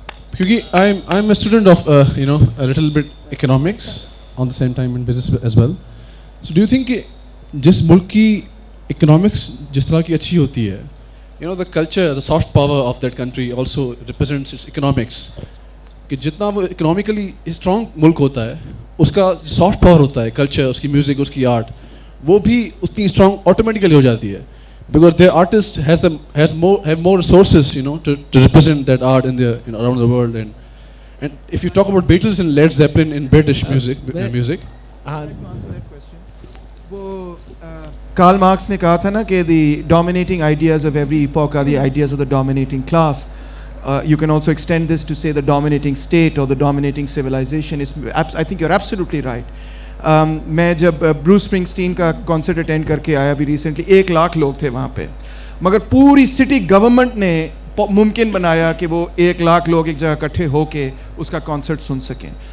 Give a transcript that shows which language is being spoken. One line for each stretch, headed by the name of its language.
English: Because I'm a student of a little bit economics on the same time in business as well. So do you think
Urdu: jis mulk ki economics jis tarah ki achhi hoti hai,
English: the culture, the soft power of that country also represents its economics.
Urdu: کہ جتنا وہ economically strong ملک ہوتا ہے, اس کا soft power ہوتا ہے, culture, اس کی music, اس کی آرٹ, وہ بھی اتنی اسٹرانگ آٹومیٹیکلی ہو جاتی ہے.
English: Because their artist have more resources, to represent that art in the around the world. And if you talk about Beatles and Led Zeppelin in British music.
Urdu: وہ Karl Marx نے کہا تھا نا کہ
English: the dominating ideas of every epoch are the ideas of the dominating class. You can also extend this to say the dominating state or the dominating civilization. I think you're absolutely right.
Urdu: میں جب Bruce اسپرنگسٹین کا concert attend کر کے آیا ابھی recently, 1 lakh لوگ تھے وہاں پہ, مگر پوری سٹی گورنمنٹ نے ممکن بنایا کہ وہ 1 لاکھ لوگ ایک جگہ اکٹھے ہو کے اس کا کانسرٹ سن سکیں.